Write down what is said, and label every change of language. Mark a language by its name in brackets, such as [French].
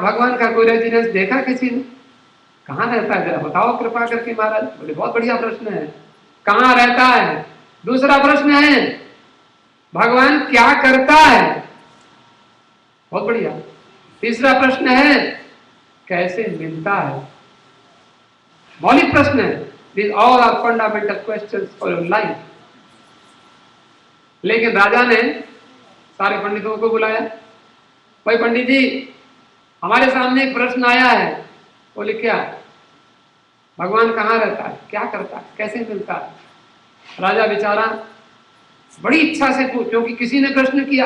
[Hindi] भगवान का कोई रेजिडेंस देखा किसी ने? कहाँ रहता है जरा बताओ कृपा करके महाराज। बोले बहुत बढ़िया प्रश्न है, कहाँ रहता है। दूसरा प्रश्न है भगवान क्या करता है, बहुत बढ़िया। तीसरा प्रश्न है कैसे मिलता है। मौलिक प्रश्न है। [English] These all are fundamental questions for your life। [Hindi] लेकिन राजा ने सारे पंडितों को बुलाया, भाई पंडित जी हमारे सामने एक प्रश्न आया है। बोले क्या? भगवान कहाँ रहता है, क्या करता है, कैसे मिलता है। राजा बेचारा बड़ी इच्छा से पूछ, क्योंकि किसी ने प्रश्न किया।